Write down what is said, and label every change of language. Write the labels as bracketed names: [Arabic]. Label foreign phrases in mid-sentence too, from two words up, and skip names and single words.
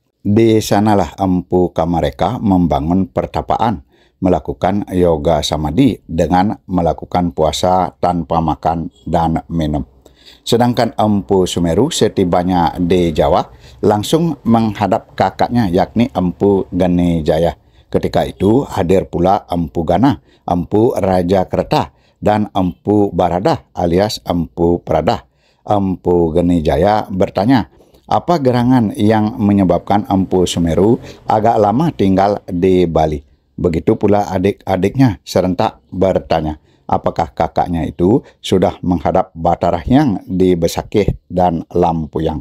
[Indonesian] Di sanalah Empu Kamareka membangun pertapaan, melakukan yoga samadhi dengan melakukan puasa tanpa makan dan minum. Sedangkan Empu Sumeru setibanya di Jawa langsung menghadap kakaknya yakni Empu Genijaya. Ketika itu hadir pula Empu Gana, Empu Raja Kerta, dan Empu Barada alias Empu Prada. Empu Genijaya bertanya, apa gerangan yang menyebabkan Empu Sumeru agak lama tinggal di Bali? Begitu pula adik-adiknya serentak bertanya, apakah kakaknya itu sudah menghadap Bathara Hyang di Besakih dan Lampuyang?